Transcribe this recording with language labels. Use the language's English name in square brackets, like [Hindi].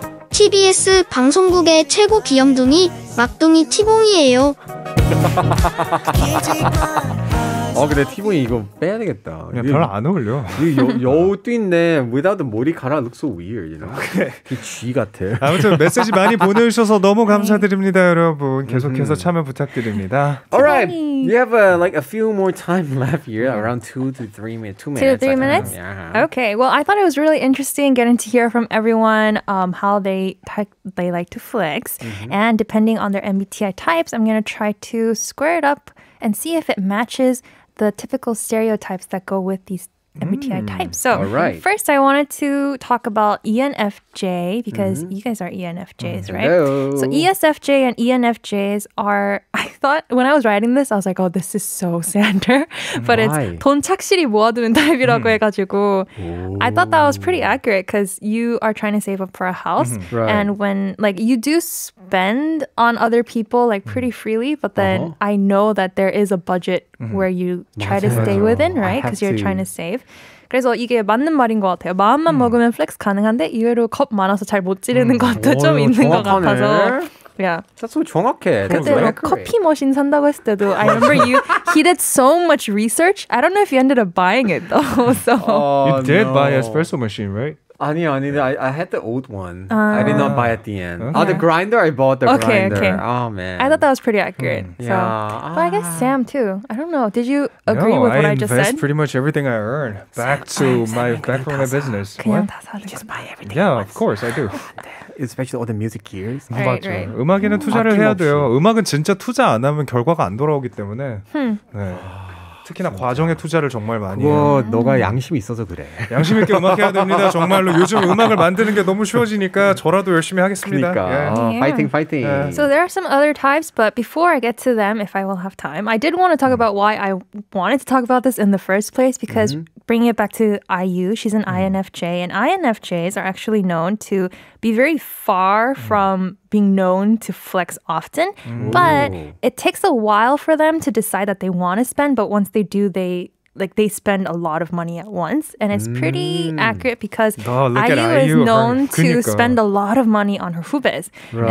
[Korean] TBS 방송국의 최고 귀염둥이 막둥이 티봉이에요. 근데 티본이 이거 빼야 되겠다. 야, 별로 안 어울려. 여우도 있네. Without the 머리카락 looks so weird, you know? 쥐 같아. 아무튼 메시지 많이 보내주셔서 너무 감사드립니다, 여러분. 계속해서 참여 부탁드립니다. [English] Alright, you have like a few more time left here, around 2 to 3 minutes. 2 minutes. 2 to 3 minutes? Yeah. Okay, well, I thought it was really interesting getting to hear from everyone how they like to flex. And depending on their MBTI types, I'm going to try to square it up and see if it matches the typical stereotypes that go with these MBTI types. So alright. first I wanted to talk about ENFJ because you guys are ENFJs, right? Hello. So ESFJ and ENFJs are, I thought when I was writing this, I was like, oh, this is so Sander. But Why? it's [Korean] 돈 착실히 모아두는 타입이라고 해가지고 [English] I thought that was pretty accurate because you are trying to save up for a house. Right. And when like you do spend on other people like pretty freely, but then I know that there is a budget where you try to stay within, right? Because you're trying to save. [Korean] 그래서 이게 맞는 말인 것 같아요. 마음만 먹으면 플렉스 가능한데 이외로 겁 많아서 잘 못 지르는 것도 좀 있는 것 같아서. [English] Yeah. That's so [Korean] 정확해. 그때 뭐 커피 머신 산다고 했을 때도 [English] I remember he did so much research. I don't know if you ended up buying it though. So. You did buy an espresso machine, right? [Korean] 아니. [English] I had the old one. I did not buy at the end. The grinder, I bought the grinder. Okay. Oh, man. I thought that was pretty accurate. So. Yeah. But I guess Sam too. I don't know. Did you agree with what I just invest said? pretty much everything I earn back from my business. [Korean] 그냥 다 사는 [English] Just buy everything. Yeah, of course I do. Especially all the music gears. Right, [Korean] 맞죠. [English] right. [Korean] 음악에는 투자를 해야 돼요. 음악은 진짜 투자 안 하면 결과가 안 돌아오기 때문에. 네. 특히나 과정에 투자를 정말 많이 해요. 너가 양심이 있어서 그래. 양심 있게 음악해야 됩니다. 정말로 요즘 음악을 만드는 게 너무 쉬워지니까 저라도 열심히 하겠습니다. 그러니까. [English] Yeah. [Korean] 파이팅. [English] So there are some other types, but before I get to them, if I will have time, I did want to talk about why I wanted to talk about this in the first place, because bringing it back to IU, she's an INFJ, and INFJs are actually known to be very far from being known to flex often, but it takes a while for them to decide that they want to spend, but once they do, they spend a lot of money at once, and it's pretty accurate because IU is known to spend a lot of money on her hubes. Right.